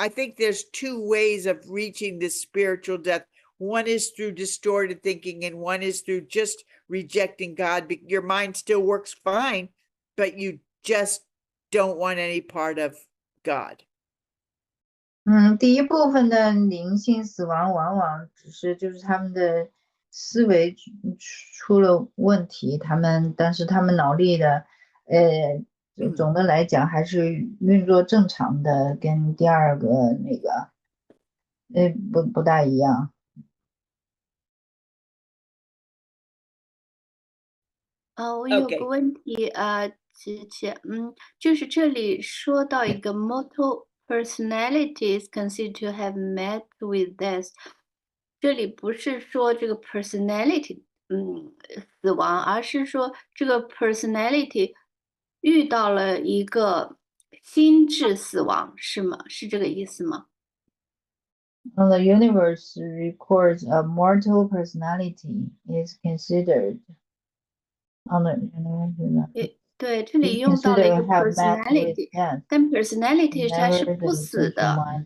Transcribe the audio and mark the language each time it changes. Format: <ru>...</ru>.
<en>I think there's two ways of reaching this spiritual death. One is through distorted thinking, and one is through just rejecting God. Your mind still works fine, but you just don't want any part of God.</en> <zh>第一部分的灵性死亡往往只是就是他们的思维出了问题，但是他们脑力的总的来讲还是运作正常的，跟第二个那个不大一样。我有个问题琪琪，就是这里说到一个 mortal personality is considered to have met with death，这里不是说这个 personality 死亡，而是说这个 personality 遇到了一个心智死亡，是吗？是这个意思吗</zh> <en>？The universe records a mortal personality is considered on the</en> <zh>对，这里用到了一个 personality， 但 personality 它是不死的。</zh>